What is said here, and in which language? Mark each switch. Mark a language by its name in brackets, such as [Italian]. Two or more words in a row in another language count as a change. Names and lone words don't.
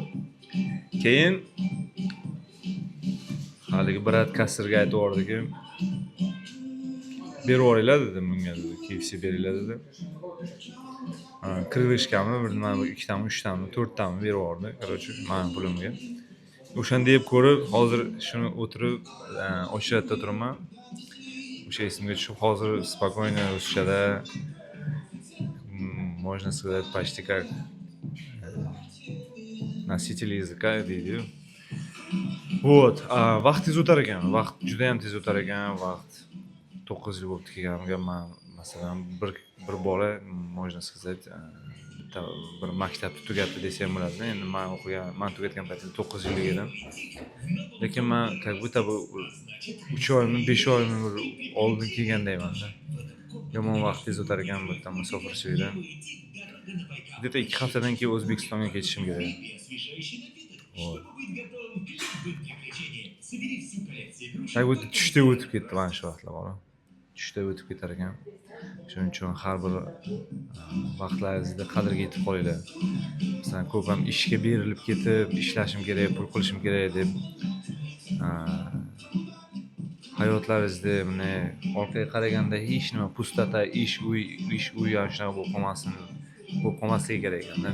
[Uzbek] Keyin haligi brat kassirga aytib yubordiki, berib yuboringlar dedi bunga, dedi, KFC beringlar dedi. Krishkami, bir nima, ikkitami, uchtami, to'rttami berib yubordi. Короче, men pulimga. O'shanda deb ko'rib, hozir shuni o'tirib, o'sha yerda turibman. O'sha esimga tushib, hozir [Russian] спокойно ruschada можно сказать почти как nоситель языка deydi-yu. [Uzbek] Вот, vaqt tez o'tar ekan. Vaqt juda ham tez o'tar ekan. Vaqt 9 yil bo'libdi kelganimga. Men masalan bir bola [Russian] можно сказать [Uzbek] bir maktabni tugatdi desa ham bo'ladi. Endi men tugatgan paytimda 9 yillik edim. Lekin men [Russian] как будто [Uzbek] bu 3 oymi, 5 oymi oldin kelgandayman-da. Yomon vaqt tez o'tar ekan bu yerdan musofirchilikdan. Где-то 2 haftadan keyin O'zbekistonga ketishim kerak. [Russian] Как будто [Uzbek] tushda o'tib ketdi mana shu vaqtlar bor. Tushda o'tib ketar ekan. Shuning uchun har bir vaqtlaringizda qadriga yetib qolinglar. Masalan, ko'p ham ishga berilib ketib, ishlashim kerak, pul qilishim kerak deb hayotlaringizda mana orqaga qaraganda hech nima pustata, ish uy ham shunaqa bo'lib qolmasligi kerak ekanda.